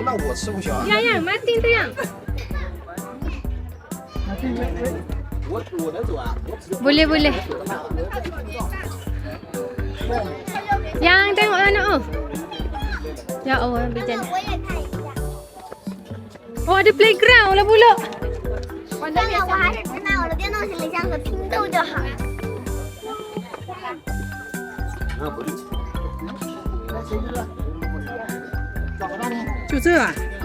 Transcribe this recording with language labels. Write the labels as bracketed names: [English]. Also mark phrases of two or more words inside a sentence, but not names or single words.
[Chinese] 那我吃不消。 [Malay] Yang, Martin tu yang. [Chinese] 我能走啊？我只 [Malay] Boleh, boleh. Yang tengok anak tu. [Arabic] Ya Allah, [Malay] berjalan. [Chinese] 我也看一下。 [Malay] Oh, ada playground lah pula. [Chinese] 算了，我还是只拿我的电动行李箱和拼豆就好了。就这啊？